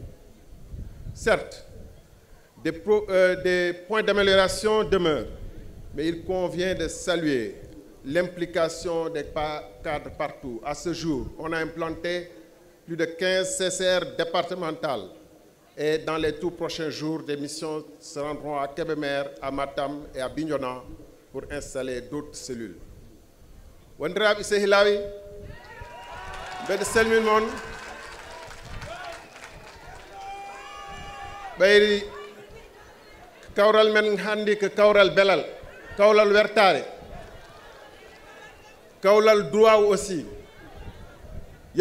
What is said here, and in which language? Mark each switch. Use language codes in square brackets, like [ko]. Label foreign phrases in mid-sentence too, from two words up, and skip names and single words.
[fr] Certes, des points d'amélioration demeurent, mais il convient de saluer l'implication des cadres partout. À ce jour, on a implanté plus de 15 CCR départementales et dans les tout prochains jours, des missions se rendront à Kébémer, à Matam et à Bignona pour installer d'autres cellules. [ff] Wandiraaɓe sehilawi mbeɗa salmina moon ɓayri kawral men hannde ko kawral belal, kawral wertare, kawral duwaw aussi.